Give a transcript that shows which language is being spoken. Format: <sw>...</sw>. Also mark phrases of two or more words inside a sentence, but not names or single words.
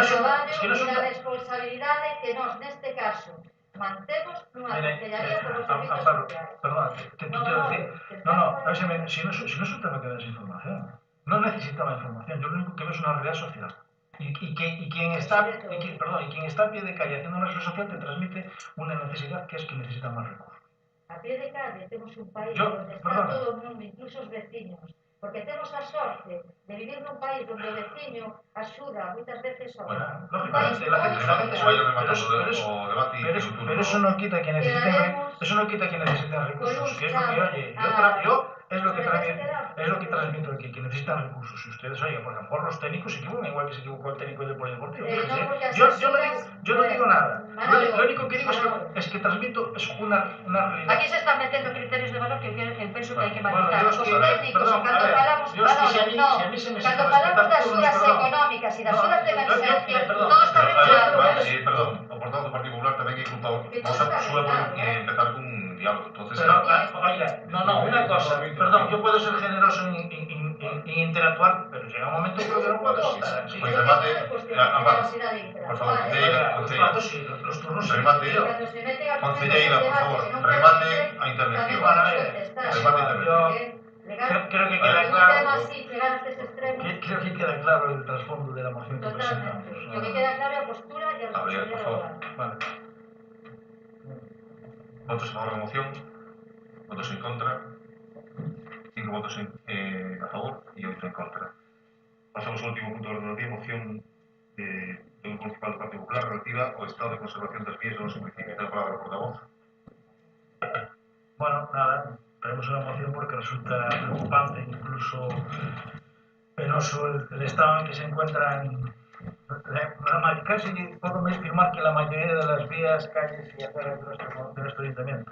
<es>es que no es una responsabilidad que nos,</es> <gl>neste caso, mantemos unha concellaría como servicio social.</gl> <es>Perdón, te decir, si no es un tema que des información, no necesitaba información, yo lo único que veo es una realidad social. Y quien está a pie de calle haciendo una realidad social te transmite una necesidad que es que necesita más recursos. A pie de calle</es> <gl>temos un país</gl> <es>donde está</es> <gl>todo o mundo, incluso os veciños, porque temos a sorte de vivir nun país onde o veciño axuda moitas veces ao</gl> <es>Bueno, lógicamente, la gente vaya</es> <gl>rematando o debate</gl> <es>y pero eso no quita que necesiten recursos, que es lo que oye, yo es lo que transmito aquí, que necesitan recursos. Si ustedes, oye, por ejemplo, los técnicos se equivocan igual que se equivocó el técnico del polideportivo. Yo no digo nada. Lo único que digo es que transmito es una realidad. Aquí se están metiendo criterios de valor que</es> <gl>eu penso que hai que matizar. Os técnicos, cando falamos das axudas económicas e das axudas de emergencia, todo está regulado. Perdón, o portavoz do Partido Popular tamén hai culpa.</gl> <es>Vamos a empezar con un diálogo. Entonces, oiga, una cosa, perdón, yo puedo ser generoso en interactuar, pero llega un momento que no puedo estar así. Pues remate, por favor, los turnos</es> <gl>remate, concelleira, por favor, remate a intervención.</gl> <es>Creo que queda claro. Creo que queda claro el trasfondo de la moción que presentamos. Lo que queda claro</es> <gl>é a postura e a responsabilidad do goberno. Vale. Votos a favor da moción, votos en contra, 5 votos a favor e 8 en contra. Pasamos ao último punto do orden do día, moción do Grupo Municipal do Partido Popular relativa ao estado de conservación das vías do noso municipio. Ten a palabra o portavoz.</gl> <es>Bueno, nada, traemos una moción porque resulta preocupante, incluso penoso el estado en que se encuentran. Casi puedo afirmar que la mayoría de las vías, calles y aceras de nuestro ayuntamiento.</es>